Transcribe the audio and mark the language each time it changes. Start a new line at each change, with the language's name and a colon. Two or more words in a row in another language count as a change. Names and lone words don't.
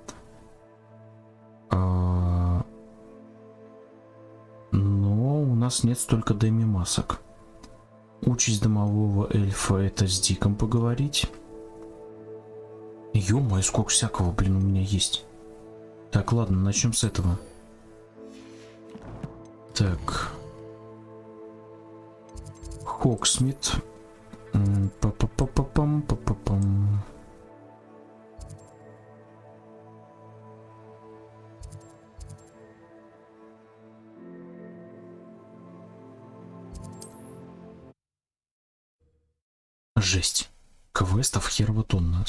Russian: Но у нас нет столько деми-масок. Участь домового эльфа, это с Диком поговорить. Ё-моё, сколько всякого, блин, у меня есть. Так, ладно, начнем с этого. Так... Хоксмид. Па-па-па-па-пам. Жесть. Квестов херово тонна.